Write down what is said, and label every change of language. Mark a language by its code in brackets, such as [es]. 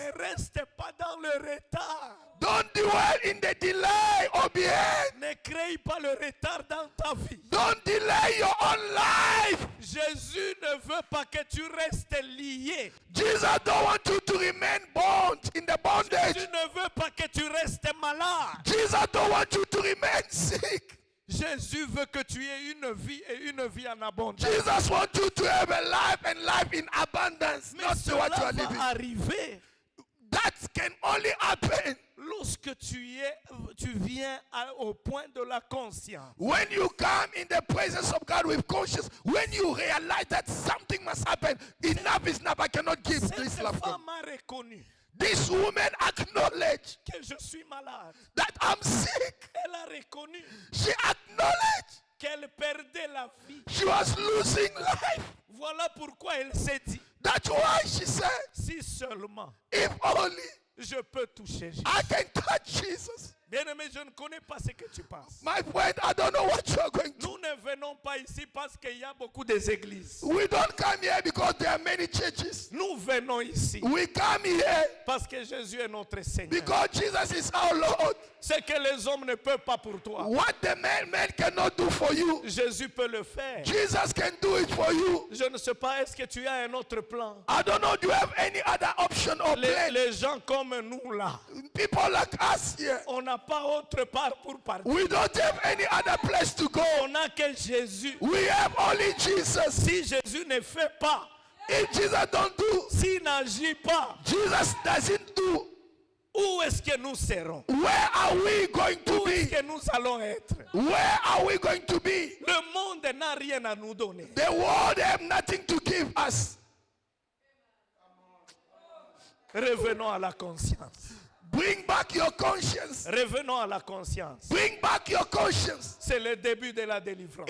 [fr] Ne reste pas dans le retard. [en] Don't dwell in the delay or behind. [fr] Ne crée pas le retard dans ta vie. [en] Don't delay your own life. [fr] Jésus ne veut pas que tu restes lié. [en] Jesus don't want you to remain bound in the bondage. [fr] Jésus ne veut pas que tu restes malade. [en] Jesus don't want you to remain sick. [fr] Jésus veut que tu aies une vie et une vie en abondance. [en] Jesus wants you to have a life and life in abundance, [fr] Mais [en] not [fr] cela [en] what you are [fr] va [en] living. [fr] arriver [en] That can only happen [fr] lorsque tu viens au point de la conscience, [en] When you come in the presence of God with conscience, when you realize that something must happen, enough is enough, I cannot give [fr] cette [en] this love. [fr] femme a reconnu [en] This woman acknowledged [fr] que je suis malade. [en] that I'm sick. [fr] Elle a reconnu [en] She acknowledged [fr] qu'elle perdait la vie. [en] she was losing life. [fr] Voilà pourquoi elle s'est dit, [en] That's why she said, [fr] si seulement [en] if only [fr] je peux toucher Jésus. [en] I can touch Jesus. [fr] Bien-aimé, je ne connais pas ce que tu penses. [en] My friend, I don't know what you are going to. [fr] Nous ne venons pas ici parce qu'il y a beaucoup d'églises. [en] We don't come here because there are many churches. [fr] Nous venons ici [en] We come here [fr] parce que Jésus est notre Seigneur. [en] because Jesus is our Lord. [fr] Ce que les hommes ne peuvent pas pour toi, [en] What the man cannot do for you, [fr] Jésus peut le faire. [en] Jesus can do it for you. [fr] Je ne sais pas, est-ce que tu as un autre plan? [en] I don't know, do you have any other option or plan? [fr] Les gens comme nous là, [en] People like us here, [fr] on n'a pas autre part pour partir. [en] we don't have any other place to go. [fr] On n'a que Jésus. [en] We have only Jesus. [fr] Si Jésus ne fait pas, [en] If Jesus don't do, [fr] s'il n'agit pas, [en] Jesus doesn't do, [fr] où est-ce que nous serons? [en] where are we going to [fr] Où est-ce [en] be? [fr] que nous allons être? [en] Where are we going to be? [fr] Le monde n'a rien à nous donner. [en] The world have nothing to give us. [fr] Revenons à la conscience. [en] Bring back your conscience. [fr] Revenons à la conscience. [en] Bring back your conscience. [fr] C'est le début de la délivrance.